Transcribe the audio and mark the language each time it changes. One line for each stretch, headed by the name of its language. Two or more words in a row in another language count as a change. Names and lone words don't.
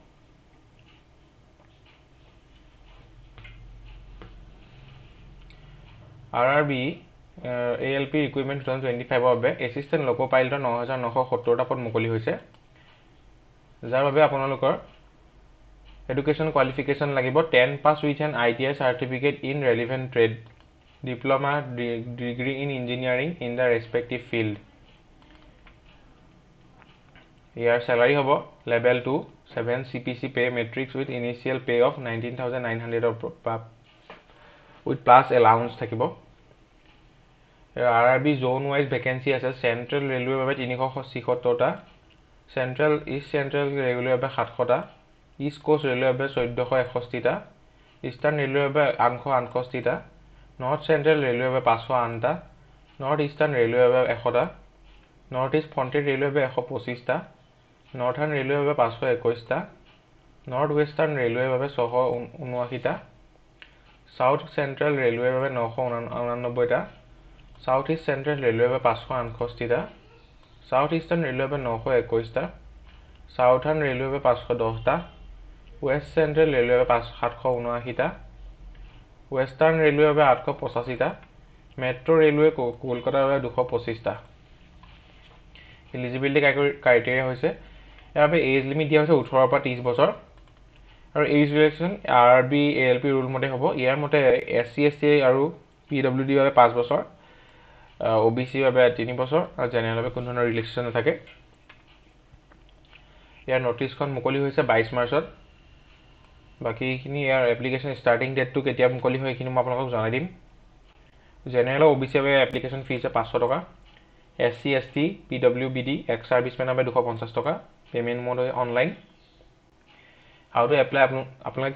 Assamese: আৰআৰবি ALP Requirement 2025 বাবে
English: assistant loco pilot
Assamese: 9970টা পদ মুকলি হৈছে যাৰ বাবে আপোনালোকৰ
English: education qualification
Assamese: লাগিব
English: 10 pass with an ITI certificate in relevant trade diploma degree in engineering in the respective field
Assamese: ইয়াৰ salary হ'ব
English: level 2 7 CPC pay matrix with initial pay of 19900 with plus allowance
Assamese: থাকিব
English: RRB zone wise vacancy
Assamese: আছে Central Railway বাবে 376টা Central East Central Railway বাবে 700টা East Coast Railway বাবে 1461টা Eastern Railway বাবে 868টা North Central Railway বাবে 508টা North Eastern Railway বাবে 100টা North East Frontier Railway বাবে 125টা Northern Railway বাবে 521টা North Western Railway বাবে 679টা South Central Railway বাবে 989টা South East Central Railway by 568টা South Eastern Railway by 921টা Southern Railway by 510টা West Central Railway by 779টা Western Railway by 885টা Metro Railway Kolkata by 225টা
English: Eligibility criteria
Assamese: হৈছে ইয়াৰ
English: age limit
Assamese: দিয়া হৈছে 18 পৰা 30 বছৰ আৰু
English: age relaxation
Assamese: RRB ALP ৰুল মতে হ'ব ইয়াৰ মতে SC ST আৰু PWD বাবে 5 বছৰ OBC বাবে 3 বছৰ আৰু জেনেৰেল বাবে কোনো ধৰণৰ ৰিলেকশন নাথাকে ইয়াৰ নোটিছখন মুকলি হৈছে 22 মাৰ্চত বাকিখিনি ইয়াৰ
English: application starting date
Assamese: কেতিয়া মুকলি হয় এইখিনি মই আপোনালোকক জনাই দিম জেনেৰেল OBC বাবে
English: application fees
Assamese: 500 টকা SC ST PWBD
English: ex servicemen
Assamese: বাবে 250 টকা
English: payment mode online how to apply
Assamese: আপোনালোকে